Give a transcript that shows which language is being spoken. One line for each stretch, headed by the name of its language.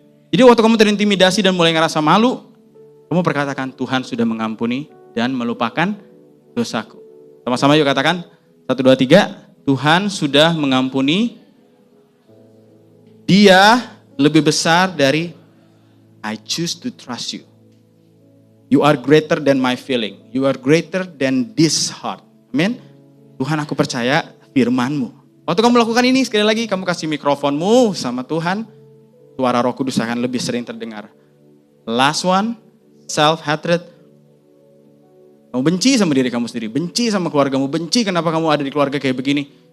Indonesian: Jadi waktu kamu terintimidasi dan mulai ngerasa malu, kamu perkatakan Tuhan sudah mengampuni dan melupakan dosaku. Sama-sama yuk katakan, 1, 2, 3, Tuhan sudah mengampuni. Dia lebih besar dari
English: I choose to trust you. You are greater than my feeling. You are greater than this heart.
Indonesian: Amin. Tuhan aku percaya firman-Mu. Waktu kamu lakukan ini sekali lagi kamu kasih mikrofonmu sama Tuhan. Suara Roh Kudus akan lebih sering terdengar.
English: Last one, self-hatred.
Indonesian: Kamu benci sama diri kamu sendiri. Benci sama keluargamu. Benci kenapa kamu ada di keluarga kayak begini.